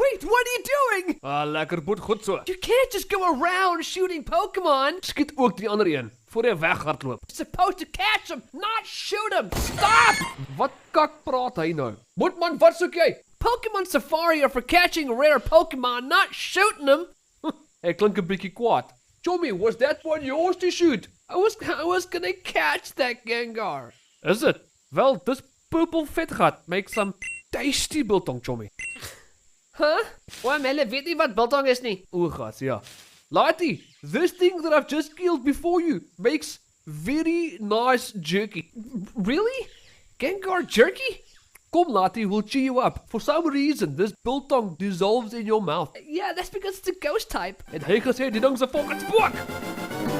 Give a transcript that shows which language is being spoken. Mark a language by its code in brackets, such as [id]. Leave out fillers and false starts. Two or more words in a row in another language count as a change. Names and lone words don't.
[en] what are you doing? [af] Lekker boet, goed so. [en] You can't just go around shooting Pokemon. [af] Skiet ook die ander een, voor jy weghardloop. [en] You're supposed to catch them, not shoot them. Stop! [af] Wat kak praat hy nou? Boetman, wat soek jy? [en] Pokemon Safari are for catching rare Pokemon, not shooting them. [af] Hy klink 'n bietjie kwaad. Chommy, [en] was that one yours to shoot? I was gonna catch that Gengar. Is it? [af] Wel, dis purple vet gat. [en] Make some tasty biltong, Chommy. Huh? [af] Oom, hulle weet nie wat biltong is nie. O, gas, ja. [en] Laati, this thing that I've just killed before you makes very nice jerky. Really? Gengar jerky? Kom, Laati, we'll cheer you up. For some reason, this biltong dissolves in your mouth. Yeah, that's because it's a ghost type. [af] En hy gesê, die ding se fucking spook.